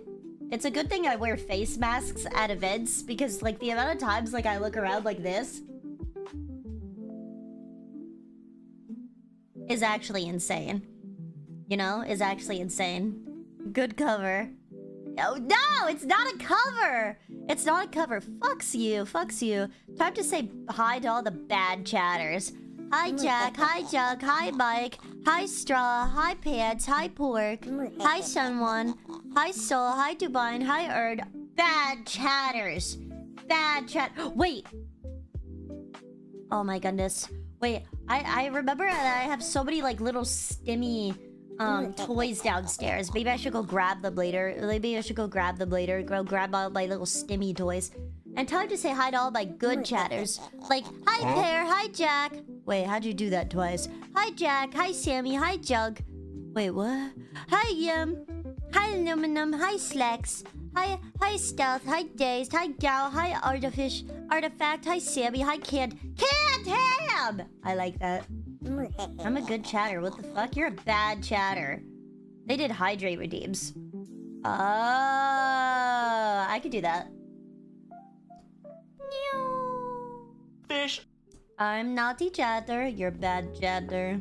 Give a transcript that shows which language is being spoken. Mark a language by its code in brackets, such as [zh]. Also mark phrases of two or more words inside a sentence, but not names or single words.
[en] It's a good thing I wear face masks at events because, like, the amount of times, like, I look around like this is actually insane. You know, is actually insane. Good cover. Oh, no, it's not a cover. It's not a cover. Fucks you, fucks you. Time to say hi to all the bad chatters. Hi, Jack. Hi, Jug. Hi, Mike. Hi, Straw. Hi, Pants. Hi, Pork. Hi, Someone. Hi, Soul. Hi, Dubine. Hi, Erd. Bad chatters. Bad chat. Wait. Oh my goodness. Wait, I remember that I have so many like little stimmy toys downstairs. Maybe I should go grab them later. Go grab all my little stimmy toys. And tell her to say hi to all my good chatters. Like, hi Pear, hi Jack. Wait, how'd you do that twice? Hi Jack, hi Sammy, hi Jug. Wait, what? Hi Yum. Hi Aluminum, hi Slex. Hi Stealth, hi Dazed, hi Gal, hi Artifact, hi Sammy, hi Ham! I like that. I'm a good chatter. What the fuck? You're a bad chatter. They did hydrate redeems. Oh, I could do that. Fish. I'm naughty chatter. You're bad chatter.